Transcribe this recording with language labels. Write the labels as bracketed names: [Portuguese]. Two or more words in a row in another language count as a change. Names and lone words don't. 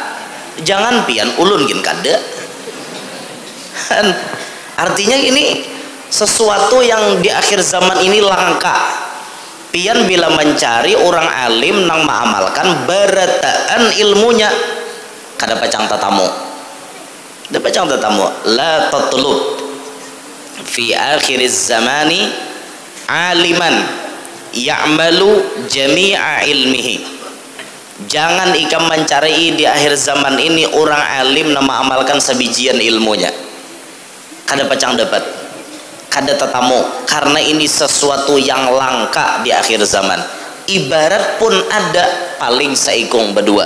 [Banjar] Jangan pian ulun gin kada. [Indonesian] Artinya ini sesuatu yang di akhir zaman ini langka. [Banjar] Pian bila mencari orang alim nang mengamalkan barataan ilmunya kada pacang tatamu. Kada pacang tatamu. [Arabic] لا تطلب في آخر الزمان عالما يعمل جميع علمه. [Banjar] Jangan ikam mencari di akhir zaman ini orang alim nama amalkan sebijian ilmunya. Kada pacang dapat, kada tetamu, karena ini sesuatu yang langka di akhir zaman. Ibarat pun ada paling seikung berdua.